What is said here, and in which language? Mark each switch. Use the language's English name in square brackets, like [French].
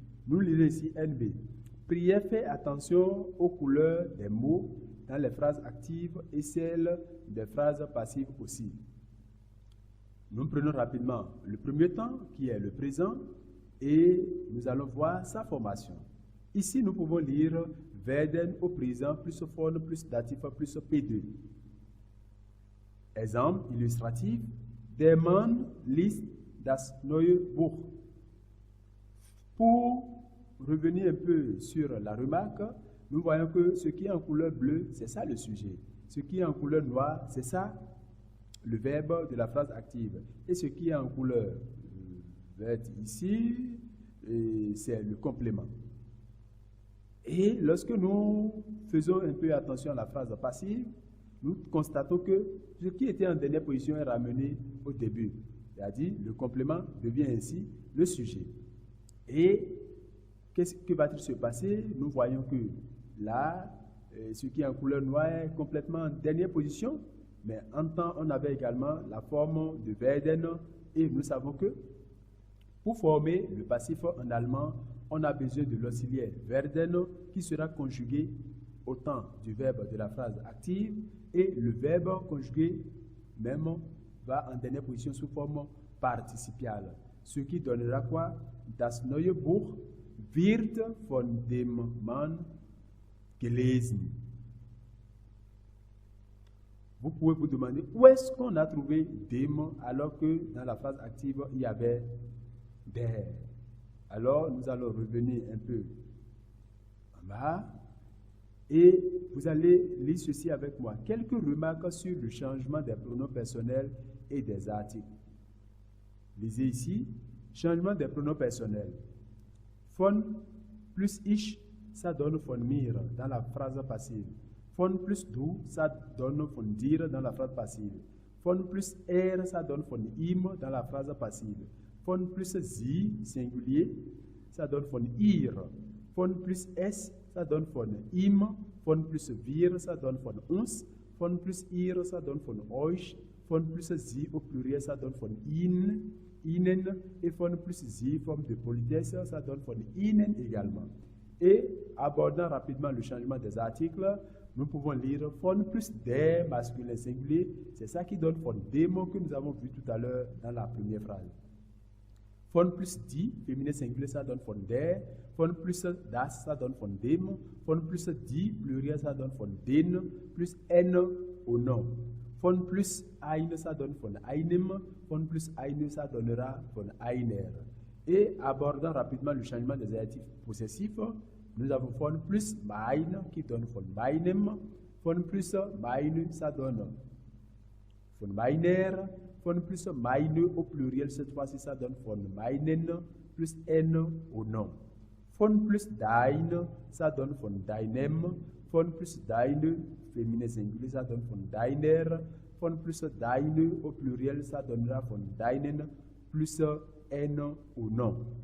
[French] Nous lisons ici NB. Priez, faites attention aux couleurs des mots dans les phrases actives et celles des phrases passives aussi. Nous prenons rapidement le premier temps qui est le présent et nous allons voir sa formation. Ici, nous pouvons lire werden au présent plus von plus datif plus P2. Exemple illustratif. [German] Der Mann liest das neue Buch. [French] Pour revenir un peu sur la remarque, nous voyons que ce qui est en couleur bleue, c'est ça le sujet. Ce qui est en couleur noire, c'est ça le verbe de la phrase active. Et ce qui est en couleur verte ici, c'est le complément. Et lorsque nous faisons un peu attention à la phrase passive, nous constatons que ce qui était en dernière position est ramené au début. C'est-à-dire, le complément devient ainsi le sujet. Et que va-t-il se passer? Nous voyons que là, ce qui est en couleur noire est complètement en dernière position, mais en temps, on avait également la forme de werden, et nous savons que pour former le passif en allemand, on a besoin de l'auxiliaire werden qui sera conjugué au temps du verbe de la phrase active, et le verbe conjugué même va en dernière position sous forme participiale. Ce qui donnera quoi? [German] Das neue Buch wird von dem Mann gelesen. [French] Vous pouvez vous demander où est-ce qu'on a trouvé dem alors que dans la phrase active il y avait der. Alors nous allons revenir un peu en bas et vous allez lire ceci avec moi. Quelques remarques sur le changement des pronoms personnels et des articles. Lisez ici, changement des pronoms personnels. Von plus ich, ça donne von mir dans la phrase passive. Von plus du, ça donne von dir dans la phrase passive. Von plus ça donne von ihm dans la phrase passive. Von plus sie, singulier, ça donne von ihr. Von plus es, ça donne von ihm. Von plus wir, ça donne von uns. Von plus ihr, ça donne von euch. Von plus sie au pluriel, ça donne von ihnen. Et von plus sie, forme de politesse, ça donne von ihnen également. Et abordant rapidement le changement des articles, nous pouvons lire von plus der masculin singulier, c'est ça qui donne von dem que nous avons vu tout à l'heure dans la première phrase. Von plus die, féminin singulier, ça donne von der. Von plus das, ça donne von dem. Von plus die, pluriel, ça donne von den. Plus n au nom. Von plus ein, ça donne von einem. Von plus eine, ça donnera von einer. Et abordant rapidement le changement des adjectifs possessifs, nous avons von plus mein qui donne von meinem. Von plus meine, ça donne von meiner. Von plus meine au pluriel, cette fois-ci, ça donne von meinen, plus n au nom. Von plus dein, ça donne von deinem. Von plus deine, féminin singulier, ça donne von deiner. Von plus deine au pluriel, ça donnera von deinen, plus n au nom.